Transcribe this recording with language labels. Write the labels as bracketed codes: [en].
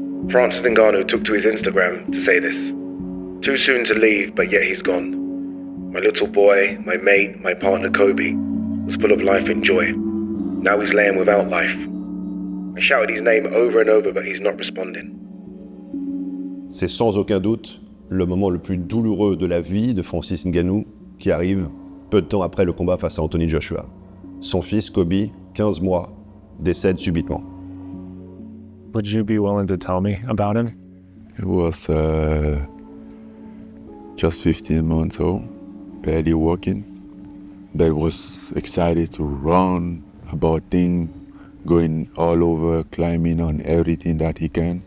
[en] Francis Ngannou took to his Instagram to say this. Too soon to leave, but yet he's gone. My little boy, my mate, my partner Kobe, was full of life and joy. Now he's laying without life. I shouted his name over and over, but he's not responding. [fr] C'est sans aucun doute le moment le plus douloureux de la vie de Francis Ngannou qui arrive peu de temps après le combat face à Anthony Joshua. Son fils, Kobe, 15 mois, décède subitement. [en] Would you be willing to tell me about him? He was just 15 months old, barely walking, but was excited to run about things, going all over, climbing on everything that he can.